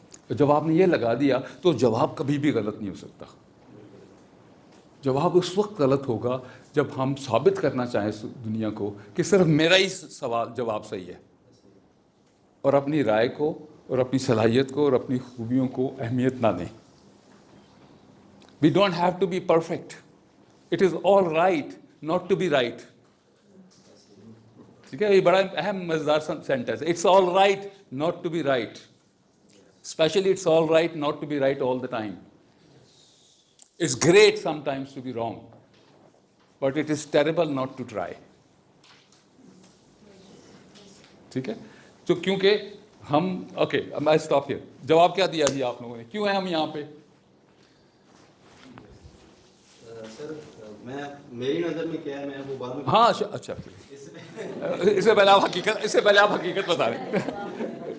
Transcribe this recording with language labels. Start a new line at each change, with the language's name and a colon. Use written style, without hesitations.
Urdu: جب آپ نے یہ لگا دیا تو جواب کبھی بھی غلط نہیں ہو سکتا. جواب اس وقت غلط ہوگا جب ہم ثابت کرنا چاہیں دنیا کو کہ صرف میرا ہی جواب صحیح ہے, اور اپنی رائے کو اور اپنی صلاحیت کو اور اپنی خوبیوں کو اہمیت نہ دیں.
English: We don't have to be perfect. It is all right not to be right.
Urdu: ٹھیک ہے, یہ بڑا اہم مزیدار سینٹینس ہے.
English: It's all right not to be right. Especially it's all right not to be right all the time. It's great sometimes to be wrong, but it is terrible not to try.
Urdu: ٹھیک ہے, تو کیونکہ ہم okay,
English: I stop here.
Urdu: جواب کیا دیا جی آپ لوگوں نے, کیوں ہیں ہم یہاں پہ؟ سر میں میری نظر میں کیا ہے, میں وہ بعد میں ہاں اچھا, اس سے پہلے آپ حقیقت بتا رہے ہیں.